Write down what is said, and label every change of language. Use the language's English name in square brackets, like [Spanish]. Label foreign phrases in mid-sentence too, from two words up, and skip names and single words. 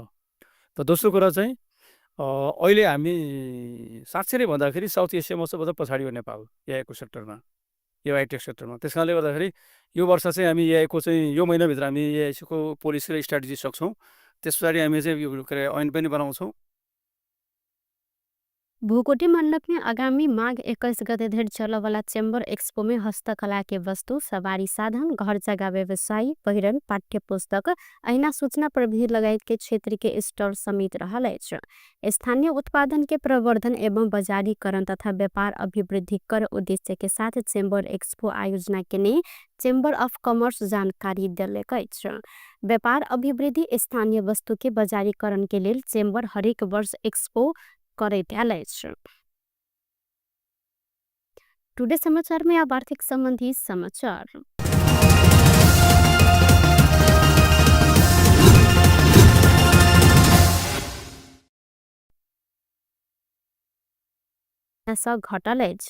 [Nepali] त दोस्रो कुरा चाहिँ अहिले हामी साँच्चै नै भन्दाखेरि साउथ एसियामा सबभन्दा पछाडि हो नेपाल एआईको सेक्टरमा, यो [English] IT sector. [Nepali] त्यस कारणले गर्दाखेरि यो वर्ष चाहिँ हामी एआईको चाहिँ यो महिनाभित्र हामी एआईको पोलिसी र स्ट्राटेजी सक्छौँ। त्यस पछाडि हामी चाहिँ यो के अरे ऐन पनि बनाउँछौँ। [Maithili] भूकोटी मंडप में आगामी माघ 21 गते धरि चलवाला चेम्बर एक्सपो में हस्तकला के वस्तु, सवारी साधन, घर जगह व्यवसायी, पहिरन, पाठ्य पुस्तक, अहिना सूचना प्रविधि लगायत के क्षेत्र के स्टॉल समेत रहल अछि। स्थानीय उत्पादन के प्रवर्धन एवं बाजारीकरण तथा व्यापार अभिवृद्धि कर उद्देश्य के साथ चेम्बर एक्सपो आयोजना के चेम्बर ऑफ कॉमर्स जानकारी दिलक अछि। व्यापार अभिवृद्धि स्थानीय वस्तु के बाजारीकरण के लिए चेम्बर हरेक वर्ष एक्सपो करैत आयल अछि। टुडे समाचार में अब आर्थिक संबंधी समाचार। घटल अछि।